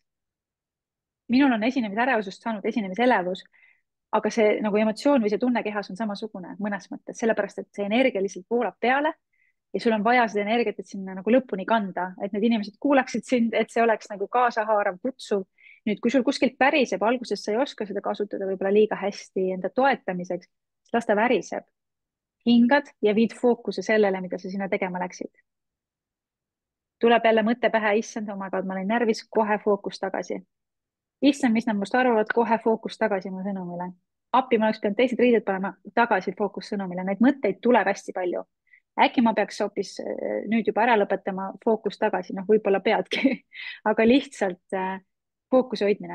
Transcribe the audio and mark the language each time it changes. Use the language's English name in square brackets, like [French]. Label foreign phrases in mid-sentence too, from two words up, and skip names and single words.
[Estonian] Minul on esinemise ärevusest saanud esinemise elevus, aga see nagu emotsioon või see tunne kehas on samasugune mõnes mõttes, sellepärast et see energia lihtsalt voolab peale ja sul on vaja seda energiat, et sinna nagu lõpuni kanda, et need inimesed kuulaksid sind, et see oleks nagu kaasahaarav, kutsuv. Nüüd, kui sul kuskilt päriseb, alguses sa ei oska seda kasutada võib-olla liiga hästi enda toetamiseks, siis las ta väriseb. Hingad ja viid fookuse sellele, mida sa sinna tegema läksid. Tuleb jälle mõte pähe, issand, [English] oh my god, [Estonian] ma olin närvis, kohe fookus tagasi. Issand, mis nad must arvavad, kohe fookus tagasi mu sõnumile. Appi ma oleks pidanud teised riided panema tagasi fookus sõnumile, neid mõtteid tuleb hästi palju. Äkki ma peaks hoopis nüüd juba ära lõpetama fookus tagasi, noh, võib-olla peadki, aga lihtsalt fookuse hoidmine.